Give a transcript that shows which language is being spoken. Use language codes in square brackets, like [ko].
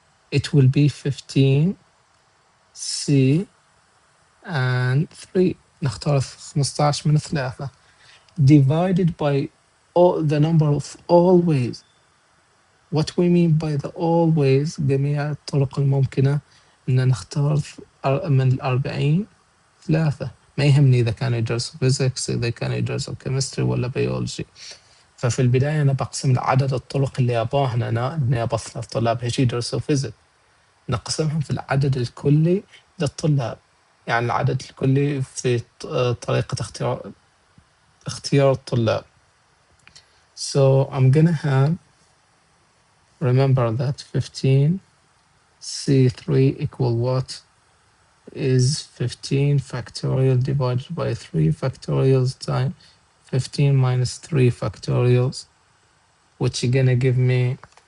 [en] It will be 15 C and 3. [ar] نختار 15 من 3 [en] divided by all the number of all ways. What we mean by the all ways, [ar] جميع الطرق الممكنة إن نختار من 40 3. ما يهمني إذا كانوا يدرسوا physics، إذا كانوا يدرسوا chemistry ولا biology. ففي البداية أنا بقسم عدد الطرق اللي أباهنا أنا إني أبى 3 طلاب هيك يدرسوا physics، نقسمهم في العدد الكلي للطلاب. يعني العدد الكلي في طريقة اختيار الطلاب. [en] So I'm gonna have, remember that 15 C3 equal what? Is 15 factorial divided by 3 factorials times 15 minus 3 factorials, which is gonna give me